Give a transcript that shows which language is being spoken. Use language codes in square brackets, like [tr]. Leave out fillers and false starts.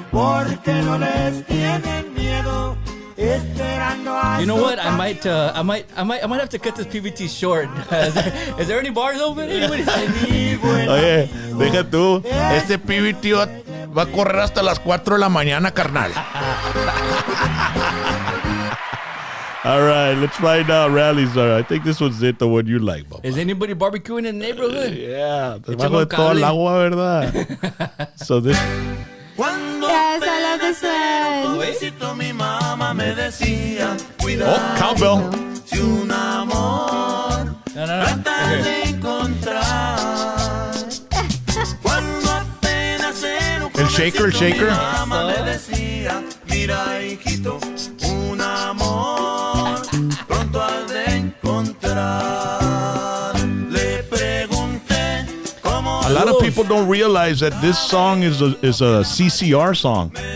[es] Porque no les tienen miedo. [en] You know what? I might have to cut this PVT short. Is there any bars open? [es] Oye, deja tú. Este PVT va a correr hasta las 4 de la mañana, carnal. [en] All right, let's find out rallies. I think this one's it, the one you like, Bob. Is anybody barbecuing in the neighborhood? [es] Yeah, debajo de todo el agua, ¿verdad? [en] So this. Yes, I love this one. [es] Mi mamá me decía, [en] Oh, cowbell. [es] si un amor trata de encontrar. Cuando apenas El shaker, el shaker. Mi mamá me decía, mira hijito, un amor pronto has de encontrar. Le pregunté cómo. [en] A lot of people don't realize that this song is a CCR song.